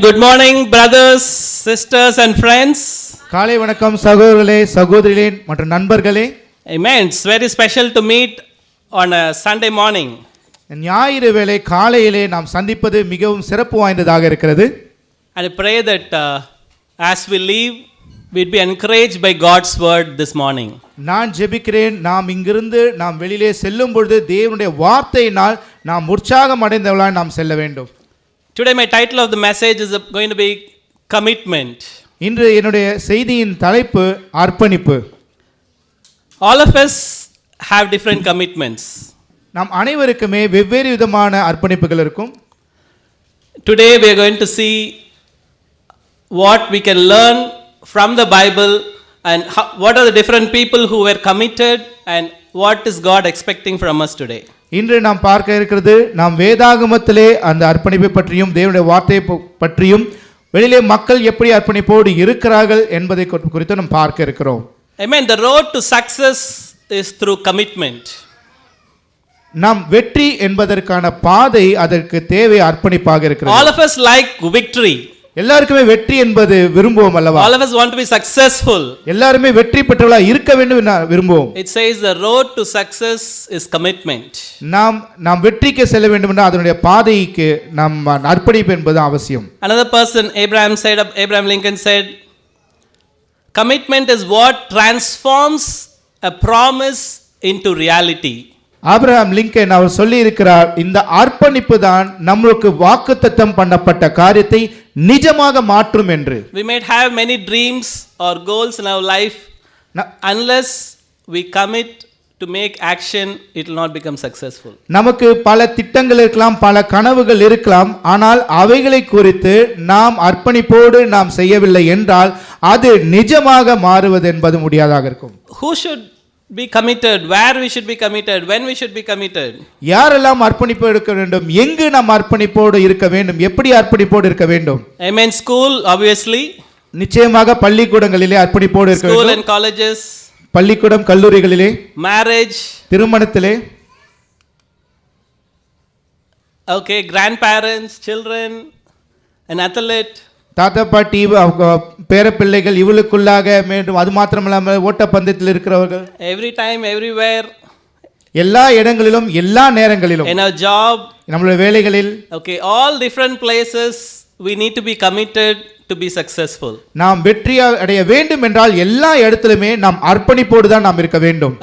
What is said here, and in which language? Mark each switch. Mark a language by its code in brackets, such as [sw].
[en] Good morning, brothers, sisters, and friends. [ta] காலை வணக்கம் சகோதரர்களே சகோதரிகளே மற்றும் நண்பர்களே. [en] Amen. It's very special to meet on a Sunday morning. [ta] ஞாயிறு வேளை காலையிலே நாம் சந்திப்பது மிகவும் சிறப்பு வாய்ந்ததாக இருக்கிறது. [en] And I pray that as we leave, we'd be encouraged by God's word this morning. [ta] நான் ஜெபிக்கிறேன், நாம் இங்கிருந்து நாம் வெளியிலே செல்லும் பொழுது தேவனுடைய வார்த்தையினால் நாம் உற்சாகம் அடைந்தவர்களாய் நாம் செல்ல வேண்டும். [en] Today my title of the message is going to be commitment. [ta] இன்று என்னுடைய செய்தியின் தலைப்பு அர்ப்பணிப்பு. [en] All of us have different commitments. [ta] நாம் அனைவருக்குமே வெவ்வேறு விதமான அர்ப்பணிப்புகள் இருக்கும். [en] Today we are going to see what we can learn from the Bible and what are the different people who were committed and what is God expecting from us today. [ta] இன்று நாம் பார்க்க இருக்கிறது நாம் வேதாகமத்திலே அந்த அர்ப்பணிப்பை பற்றியும் தேவனுடைய வார்த்தையை பற்றியும் வெளியிலே மக்கள் எப்படி அர்ப்பணிப்போடு இருக்கிறார்கள் என்பதை குறித்து நாம் பார்க்க இருக்கிறோம். [en] Amen. The road to success is through commitment. [ta] நாம் வெற்றி என்பதற்கான பாதை அதற்கு தேவை அர்ப்பணிப்பாக இருக்கிறது. [en] All of us like victory. [ta] எல்லாருக்குமே வெற்றி என்பது விரும்புவோம் அல்லவா? [en] All of us want to be successful. [ta] எல்லாருமே வெற்றி பெற்றவர்களாக இருக்க வேண்டும் என்று விரும்புவோம். [en] It says the road to success is commitment. [ta] நாம் வெற்றிக்கு செல்ல வேண்டும் என்றால் அதனுடைய பாதைக்கு நாம் அர்ப்பணிப்பு என்பது அவசியம். [en] Another person, Abraham Lincoln said, commitment is what transforms a promise into reality. [ta] Abraham Lincoln அவர் சொல்லி இருக்கிறார், இந்த அர்ப்பணிப்பு தான் நம்மளுக்கு வாக்குத்தத்தம் பண்ணப்பட்ட காரியத்தை நிஜமாக மாற்றும் என்று. [en] We might have many dreams or goals in our life. Unless we commit to make action, it will not become successful. [ta] நமக்கு பல திட்டங்கள் இருக்கலாம், பல கனவுகள் இருக்கலாம், ஆனால் அவைகளை குறித்து நாம் அர்ப்பணிப்போடு நாம் செய்யவில்லை என்றால் அது நிஜமாக மாறுவது என்பது முடியாதாக இருக்கும். [en] Who should be committed, where we should be committed, when we should be committed? [ta] யாரெல்லாம் அர்ப்பணிப்பு எடுக்க வேண்டும், எங்கு நாம் அர்ப்பணிப்போடு இருக்க வேண்டும், எப்படி அர்ப்பணிப்போடு இருக்க வேண்டும்? [en] Amen. School, obviously. [ta] நிச்சயமாக பள்ளிக்கூடங்களிலே அர்ப்பணிப்போடு இருக்க வேண்டும். [en] School and colleges. [ta] பள்ளிக்கூடம் கல்லூரிகளிலே. [en] Marriage. [ta] திருமணத்திலே. [en] Okay, grandparents, children, an athlete. [ta] தாத்தா பாட்டி பேர பிள்ளைகள் இவளுக்குள்ளாக மீண்டும் அது மாத்திரமில்லாமல் ஓட்டப்பந்தயத்தில் இருக்கிறவர்கள். [en] Every time, everywhere. [ta] எல்லா இடங்களிலும் எல்லா நேரங்களிலும். [en] In our job. [ta] நம்மளுடைய வேலைகளில். [en] Okay, all different places we need to be committed to be successful. [ta] நாம் வெற்றி அடைய வேண்டும் என்றால் எல்லா இடத்திலுமே நாம் அர்ப்பணிப்போடு தான் நாம் இருக்க வேண்டும்.